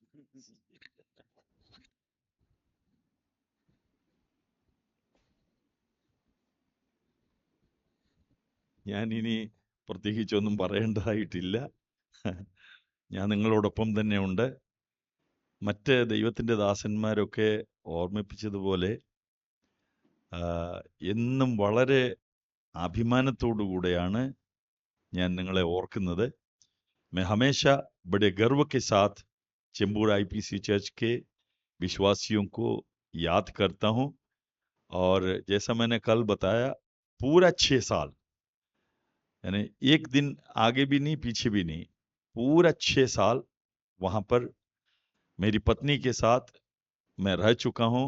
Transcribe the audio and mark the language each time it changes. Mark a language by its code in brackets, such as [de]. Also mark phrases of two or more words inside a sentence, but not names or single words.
[ml] ഞാൻ ഇനി പ്രത്യേകിച്ചൊന്നും പറയേണ്ടതായിട്ടില്ല. ഞാൻ നിങ്ങളോടൊപ്പം തന്നെ ഉണ്ട്. മറ്റ് ദൈവത്തിൻ്റെ ദാസന്മാരൊക്കെ ഓർമ്മിപ്പിച്ചതുപോലെ എന്നും വളരെ അഭിമാനത്തോടു കൂടെയാണ് ഞാൻ നിങ്ങളെ ഓർക്കുന്നത്. [hi] मैं हमेशा बड़े गर्व के साथ चेंबूर IPC चर्च के विश्वासियों को याद करता हूं. और जैसा मैंने कल बताया, पूरा 6 साल, यानी एक दिन आगे भी नहीं पीछे भी नहीं, पूरा 6 साल वहां पर मेरी पत्नी के साथ मैं रह चुका हूं.